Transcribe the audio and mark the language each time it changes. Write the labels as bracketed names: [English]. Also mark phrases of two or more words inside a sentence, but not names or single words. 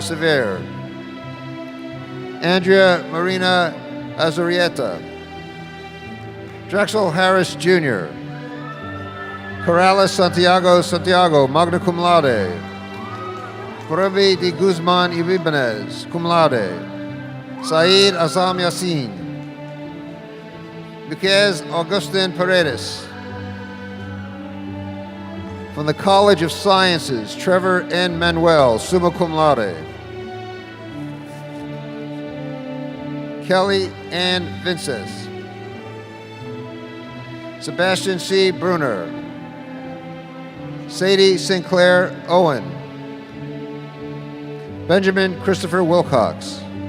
[English] Severe, Andrea Marina Azurieta, Drexel Harris Jr., Corrales Santiago, [Latin] magna cum laude, [English] Purabi de Guzman Ibanez, [Latin] cum laude, [English] Saeed Azam Yassin, Miquez Augustin Paredes. From the College of Sciences, Trevor N. Manuel, [Latin] summa cum laude. [English] Kelly Ann Vinces. Sebastian C. Bruner. Sadie Sinclair Owen. Benjamin Christopher Wilcox.